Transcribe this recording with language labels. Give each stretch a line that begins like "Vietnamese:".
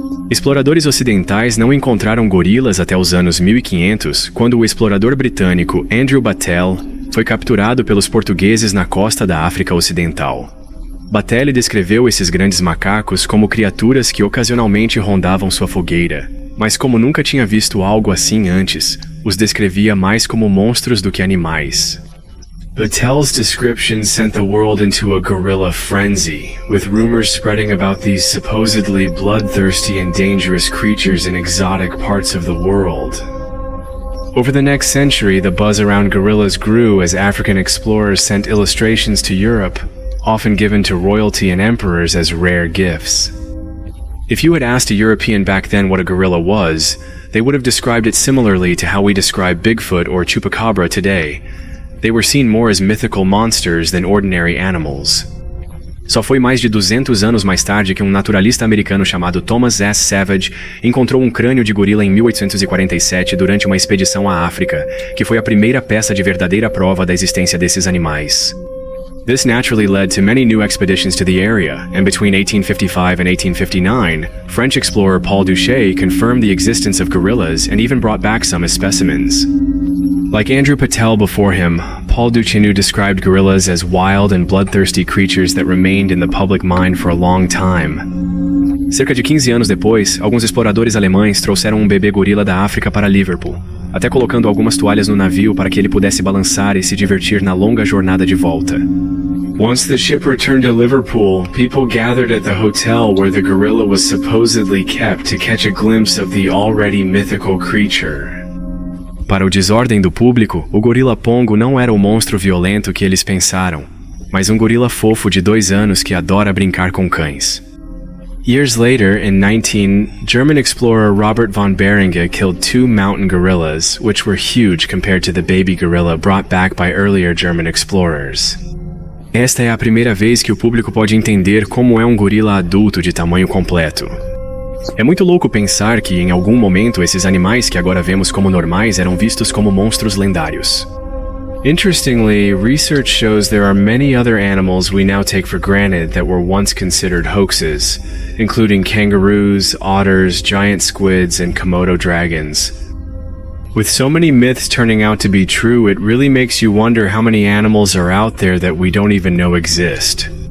Portuguese: Exploradores ocidentais não encontraram gorilas até os anos 1500, quando o explorador britânico Andrew Battelle foi capturado pelos portugueses na costa da África Ocidental. Battelle descreveu esses grandes macacos como criaturas que ocasionalmente rondavam sua fogueira, mas como nunca tinha visto algo assim antes, os descrevia mais como monstros do que animais.
English: Battelle's description sent the world into a gorilla frenzy, with rumors spreading about these supposedly bloodthirsty and dangerous creatures in exotic parts of the world. Over the next century, the buzz around gorillas grew as African explorers sent illustrations to Europe, often given to royalty and emperors as rare gifts. If you had asked a European back then what a gorilla was, they would have described it similarly to how we describe Bigfoot or Chupacabra today. They were seen more as mythical monsters than ordinary animals.
Portuguese: Só foi mais de 200 anos mais tarde que um naturalista americano chamado Thomas S. Savage encontrou um crânio de gorila em 1847 durante uma expedição à África, que foi a primeira peça de verdadeira prova da existência desses animais.
English: This naturally led to many new expeditions to the area, and between 1855 and 1859, French explorer Paul Duché confirmed the existence of gorillas and even brought back some as specimens. Like Andrew Battelle before him, Paul Duchesneau described gorillas as wild and bloodthirsty creatures that remained in the public mind for a long time.
Portuguese: Cerca de 15 anos depois, alguns exploradores alemães trouxeram um bebê gorila da África para Liverpool, até colocando algumas toalhas no navio para que ele pudesse balançar e se divertir na longa jornada de volta.
English: Once the ship returned to Liverpool, people gathered at the hotel where the gorilla was supposedly kept to catch a glimpse of the already mythical creature.
Portuguese: Para o desordem do público, o gorila Pongo não era o monstro violento que eles pensaram, mas um gorila fofo de 2 anos que adora brincar com cães.
English: Years later, in 19, German explorer Robert von Beringe killed 2 mountain gorillas, which were huge compared to the baby gorilla brought back by earlier German explorers.
Portuguese: Esta é a primeira vez que o público pode entender como é um gorila adulto de tamanho completo. É muito louco pensar que, em algum momento, esses animais que agora vemos como normais eram vistos como monstros lendários.
English: Interestingly, research shows there are many other animals we now take for granted that were once considered hoaxes, including kangaroos, otters, giant squids, and Komodo dragons. With so many myths turning out to be true, it really makes you wonder how many animals are out there that we don't even know exist.